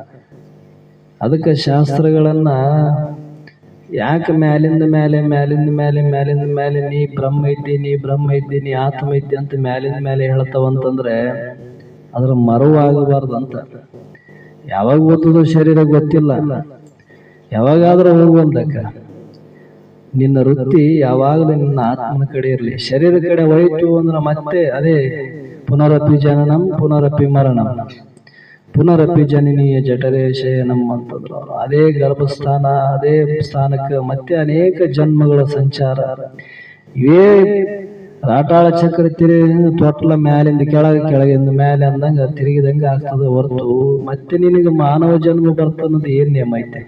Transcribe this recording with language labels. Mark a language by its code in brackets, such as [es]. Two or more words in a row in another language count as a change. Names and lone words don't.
[kn] ಅದಕ್ಕೆ ಶಾಸ್ತ್ರಗಳನ್ನ ಯಾಕೆ ಮ್ಯಾಲಿಂದ ಮೇಲೆ ನೀ ಬ್ರಹ್ಮ ಇದ್ದಿ ನೀ ಆತ್ಮ ಇದ್ದಿ ಅಂತ ಮ್ಯಾಲಿಂದ ಹೇಳ್ತಾವಂತಂದ್ರೆ ಅದ್ರ ಮರುವಾಗಬಾರ್ದಂತ. ಯಾವಾಗ ಓದ್ತದೋ ಶರೀರ ಗೊತ್ತಿಲ್ಲ, ಯಾವಾಗಾದ್ರೂ ಹೋಗುವಂತಕ್ಕ ನಿನ್ನ ವೃತ್ತಿ ಯಾವಾಗಲೂ ನಿನ್ನ ಆತ್ಮನ ಕಡೆ ಇರಲಿ. ಶರೀರ ಕಡೆ ಹೋಯ್ತು ಅಂದ್ರೆ ಮತ್ತೆ ಅದೇ [sa] ಪುನರಪಿ ಜನನಂ ಪುನರಪಿ ಮರಣಂ ಪುನರಪಿ ಜನನೀಯ ಜಠರೇ ಶಯನಂ [kn] ಅಂತಂದ್ರು. ಅದೇ ಗರ್ಭಸ್ಥಾನ, ಅದೇ ಸ್ಥಾನಕ್ಕೆ ಮತ್ತೆ ಅನೇಕ ಜನ್ಮಗಳ ಸಂಚಾರ. ಇವೇ ರಾಟಾಳ ಚಕ್ರ ತೊಟ್ಲ ಮ್ಯಾಲಿಂದ ಕೆಳಗಿಂದ ಮೇಲೆ ಅಂದಂಗ ತಿರುಗಿದಂಗ ಆಗ್ತದೆ ಹೊರತು ಮತ್ತೆ ನಿನಗೆ ಮಾನವ ಜನ್ಮ ಬರ್ತನ್ನೋದು ಏನ್ ನಿಯಮ ಐತೆ?